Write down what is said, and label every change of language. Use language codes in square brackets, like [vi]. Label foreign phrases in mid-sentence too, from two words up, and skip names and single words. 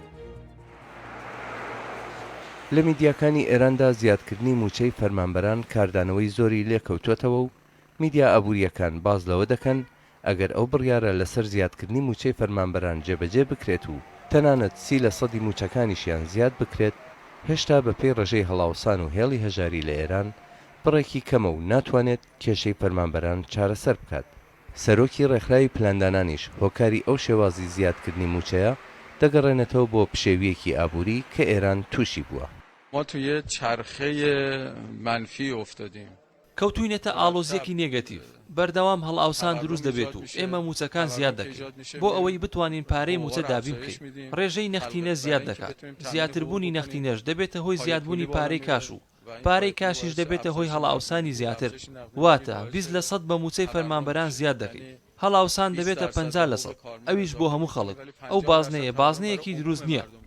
[ckb] لە میدیاکانی ئێراندا زیادکردنی موچەی فەرمانبەران کاردانەوەی زۆری لێکەوتوێتەوە و میدیا ئابوووریەکان باز لەوە دەکەن ئەگەر ئەو بڕیارە لەسەر زیادکردنی موچەی فەرمانبەران جێبەجێ بکرێت و تەنانەت 30% موچەکانیشیان زیاد بکرێت هێشتا بەپێی ڕێژەی هەڵاوسان و هێڵی هەژاری لە ئێران بڕێکی کەمە و ناتوانێت کێشەی فەرمانبەران چارەسەر بکات. سەرۆکی ڕێکخراوی پلاندانانیش هۆکاری ئەو شێوازی زیادکردنی موچەیە دەگەڕێنێتەوە بۆ پشێویەکی ئابووری کە ئێران تووشی بووە. [fa] ما توی چرخه منفی افتادیم [ckb] کەوتوینێتە ئالۆزیەکی نێگەتیڤ بەردەوام هەڵئاوسان دروست دەبێت و ئێمە موچەکان زیاد دەکەین بۆ ئەوەی بتوانین پارەی موچە دابین بکەین ڕێژەی نەختینە زیاد دەکات زیاتربوونی نەختینەش دەبێتە هۆی زیادبوونی پارەی کاش و پارەی کاشیش دەبێتە هۆی هەڵئاوسانی زیاتر واتە 20% بە موچەی فەرمانبەران زیاد دەکەین هەڵئاوسان دەبێتە 50% ئەویش بۆ هەموو خەڵک ئەو بازنەیەکی دروست نییە